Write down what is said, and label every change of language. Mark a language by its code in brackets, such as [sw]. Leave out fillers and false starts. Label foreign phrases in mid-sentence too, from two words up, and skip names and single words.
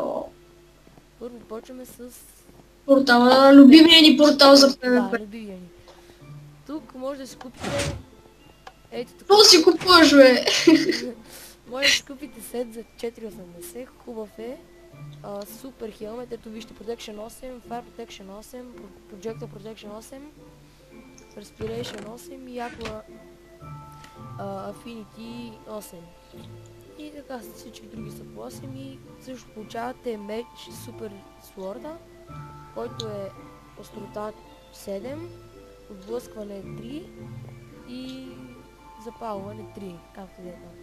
[bg] Първо почваме с... Портала, любимия ни портал за PvP. Да, любимия ни. Тук може да си купите... Ето така. Какво си купуваш, бе? Може да си купите сет за 4,80, хубав е. [en] Super helmet, [bg] ето вижте [en] Protection 8, Fire Protection 8, Projector Protection 8, Respiration 8 и Aqua Affinity 8. [bg] И така всички други са по 8 и също получавате меч [en] Super Sword, [bg] който е острота 7, отблъскване 3 и запалване 3, както да е там.